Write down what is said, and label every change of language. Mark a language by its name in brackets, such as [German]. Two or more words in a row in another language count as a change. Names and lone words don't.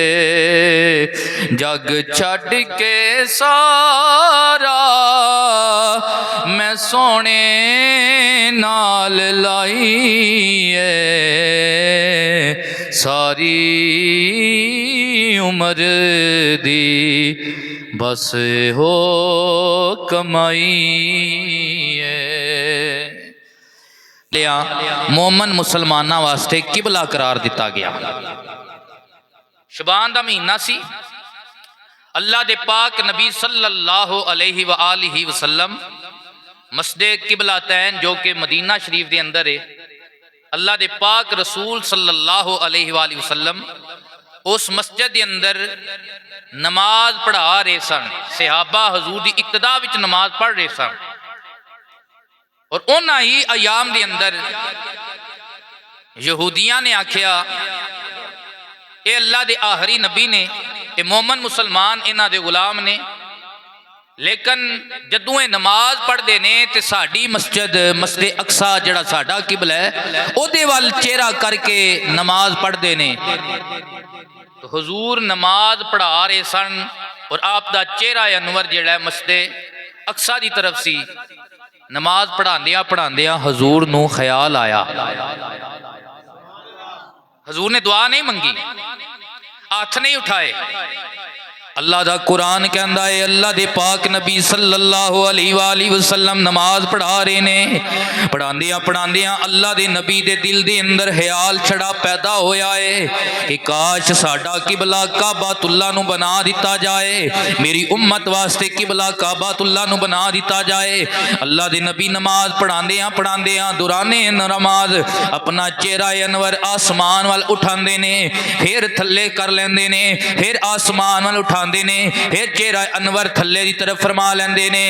[Punjabi] ਜਗ ਛੜ ਕੇ ਸਾਰਾ ਮੈਂ ਸੋਹਣੇ ਨਾਲ ਲਾਈ ਹੈ ਸਾਰੀ ਉਮਰ ਦੀ ਬਸ ਹੋ ਕਮਾਈ ਹੈ ਲਿਆ ਮੋਮਨ ਮੁਸਲਮਾਨਾ ਵਾਸਤੇ ਕਿਬਲਾ ਕਰਾਰ ਦਿੱਤਾ ਗਿਆ ਸ਼ਾਬਾਨ ਦਾ ਮਹੀਨਾ ਸੀ ਅੱਲਾਹ ਦੇ ਪਾਕ ਨਬੀ [Arabic] صلى الله عليه و آله [Punjabi] ਵਸੱਲਮ ਮਸਜਿਦ ਕਿਬਲਾ ਤੈਨ [Urdu] جو کہ مدینہ شریف کے اندر ہے [Punjabi] ਅੱਲਾਹ ਦੇ ਪਾਕ ਰਸੂਲ [Arabic] صلى الله عليه و آله وسلم [Punjabi] ਉਸ ਮਸਜਿਦ ਕੇ ਅੰਦਰ ਨਮਾਜ਼ ਪੜ੍ਹਾ ਰਹੇ ਸਨ ਸਹਾਬਾ ਹਜ਼ੂਰ ਕੀ ਇਕਤਦਾ ਵਿਚ ਨਮਾਜ਼ ਪੜ੍ਹ ਰਹੇ ਸਨ ਔਰ ਉਨ੍ਹਾਂ ਹੀ ਅਯਾਮ ਕੇ ਅੰਦਰ ਯਹੂਦੀਆਂ ਨੇ ਆਖਿਆ ਇਹ ਅੱਲਾਹ ਕੇ ਆਖ਼ਰੀ ਨਬੀ ਨੇ ਇਹ ਮੋਮਨ ਮੁਸਲਮਾਨ ਇਨ੍ਹਾਂ ਦੇ ਗ਼ੁਲਾਮ ਨੇ ਲੇਕਿਨ ਜਦੋਂ ਇਹ ਨਮਾਜ਼ ਪੜ੍ਹਤੇ ਨੇ ਤੋ ਸਾੜੀ ਮਸਜਿਦ ਮਸਜਿਦ ਅਕਸਾ ਜਿਹੜਾ ਸਾਡਾ ਕਿਬਲਾ ਹੈ ਉਹਦੇ ਵੱਲ ਚਿਹਰਾ ਕਰਕੇ ਨਮਾਜ਼ ਪੜ੍ਹਤੇ ਨੇ ਤੋ ਹਜ਼ੂਰ ਨਮਾਜ਼ ਪੜ੍ਹਾ ਰਹੇ ਸਨ ਔਰ ਆਪ ਦਾ ਚਿਹਰਾ ਅਨਵਰ ਜਿਹੜਾ ਮਸਜਿਦ ਅਕਸਾ ਕੀ ਤਰਫ਼ ਸੀ ਨਮਾਜ਼ ਪੜ੍ਹਾਂਦਿਆਂ ਪੜ੍ਹਾਂਦਿਆਂ ਹਜ਼ੂਰ ਨੂੰ ਖ਼ਿਆਲ ਆਇਆ ਹਜ਼ੂਰ ਨੇ ਦੁਆ ਨਹੀਂ ਮੰਗੀ ਹਾਥ ਨਹੀਂ ਉਠਾਏ ਅੱਲਾਹ ਦਾ ਕੁਰਾਨ ਕਹਿੰਦਾ ਹੈ ਅੱਲਾਹ ਦੇ ਪਾਕ ਨਬੀ [Arabic] صلى الله عليه وسلم [Punjabi] ਨਮਾਜ਼ ਪੜ੍ਹਾ ਰਹੇ ਨੇ। ਪੜ੍ਹਾਂਦਿਆਂ ਪੜ੍ਹਾਂਦਿਆਂ ਅੱਲਾਹ ਦੇ ਨਬੀ ਦੇ ਦਿਲ ਦੇ ਅੰਦਰ ਖ਼ਿਆਲ ਛੜਾ ਪੈਦਾ ਹੋਇਆ ਹੈ ਕਿ ਕਾਸ਼ ਸਾਡਾ ਕਿਬਲਾ ਕਾਬਾਤੁੱਲਾਹ ਨੂੰ ਬਣਾ ਦਿੱਤਾ ਜਾਏ, ਮੇਰੀ ਉੱਮਤ ਵਾਸਤੇ ਕਿਬਲਾ ਕਾਬਾਤੁੱਲਾਹ ਨੂੰ ਬਣਾ ਦਿੱਤਾ ਜਾਏ। ਅੱਲਾਹ ਦੇ ਨਬੀ ਨਮਾਜ਼ ਪੜ੍ਹਾਂਦਿਆਂ ਪੜ੍ਹਾਂਦਿਆਂ ਦੌਰਾਨੇ ਨਮਾਜ਼ ਅਪਣਾ ਚਿਹਰਾ ਅਨਵਰ ਆਸਮਾਨ ਵਾਲ ਉਠਾਂਦੇ ਨੇ, ਫਿਰ ਥੱਲੇ ਕਰ ਲੈਂਦੇ ਨੇ, ਫਿਰ ਆਸਮਾਨ ਵਾਲ ਉਠਾ ਨੇ, ਫਿਰ ਚਿਹਰਾ ਅਨਵਰ ਥੱਲੇ ਕੀ ਤਰਫ਼ ਫ਼ਰਮਾ ਲੈਂਦੇ ਨੇ।